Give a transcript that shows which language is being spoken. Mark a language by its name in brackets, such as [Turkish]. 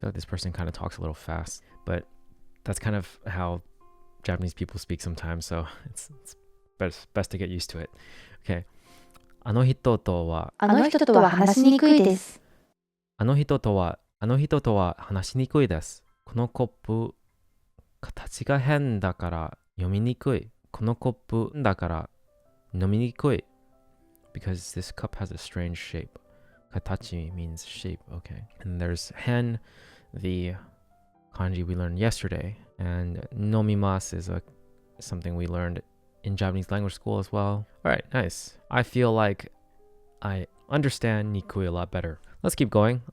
[English] So this person kind of talks a little fast, but that's kind of how Japanese people speak sometimes, so it's best to get used to it. [Japanese] Okay. あの人とは話しにくいです。あの人とは話しにくいです。このコップ、形が変だから読みにくい。このコップだから飲みにくい。 [English] Because this cup has a strange shape. Katachi means shape, okay. And there's hen, the kanji we learned yesterday. And nomimasu is something we learned in Japanese language school as well. Alright, nice. I feel like I understand nikui a lot better. Let's keep going.